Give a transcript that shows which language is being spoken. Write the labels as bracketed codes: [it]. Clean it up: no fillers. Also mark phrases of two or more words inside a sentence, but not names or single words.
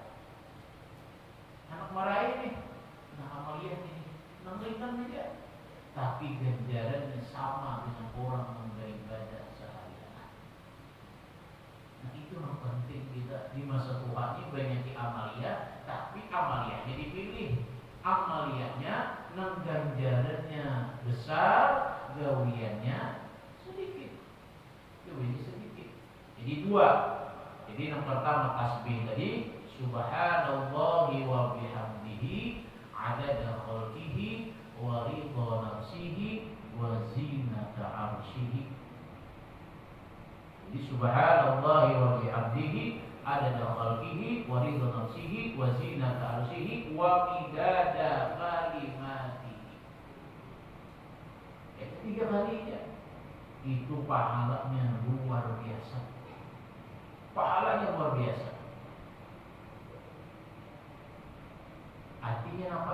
[bjn] Anak marah ini, nah amaliah ini, nanglingan aja. [id] Tapi ganjarannya sama dengan orang yang beribadah seharian. Nah itu yang penting kita di masa tua ini banyak amalia, tapi amaliahnya dipilih. [bjn] Amaliahnya nang ganjarannya besar, gawiannya sedikit. [id] Gawiannya sedikit. Jadi dua. Jadi yang pertama tasbih tadi, [ar] سبحان الله وبحمده عدد خلقه ورضا نفسه وزنة عرشه. Jadi سبحان الله وبحمده عدد خلقه ورضا نفسه وزنة عرشه ومداد كلماته. [id] Tiga kalinya itu pahalanya luar biasa. Pahalanya luar biasa. Artinya apa?